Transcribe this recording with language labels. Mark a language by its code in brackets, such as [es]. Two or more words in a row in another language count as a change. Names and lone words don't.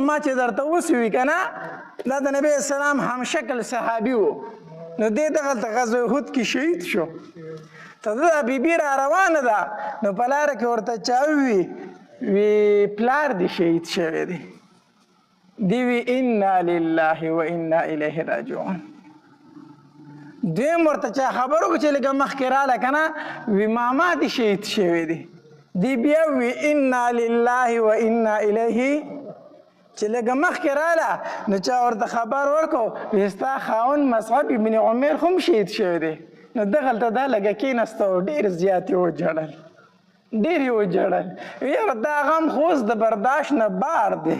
[ps] ما چې درته وسوي که نه، دا د نبی السلام همشکل صحابي و، نو دې دغلته غزوه احد کې شهید شو. ته دا بیبي را روانه ده، نو په لاره کې ورته چا ووي پلار دې شهید شوی دی، دی وی [ar] انا لله و انا الیه راجعون. [ps] دویم ورته چا خبر وکړو چې لږه مخکې راله که نه، وی ماما دې شهید شوی دی، دی بیا وی [ar] انا لله و انا الیه. [ps] چې لږه مخکې راله نو چا ورته خبر ورکړو وی ستا خاوند مصعب ابن عمر هم شهید شوی دی. نو دغلته دا لږه کېناسته او ډېر زیات یې وژړل، یاره دا غم خو اوس د برداشت نه بار دی.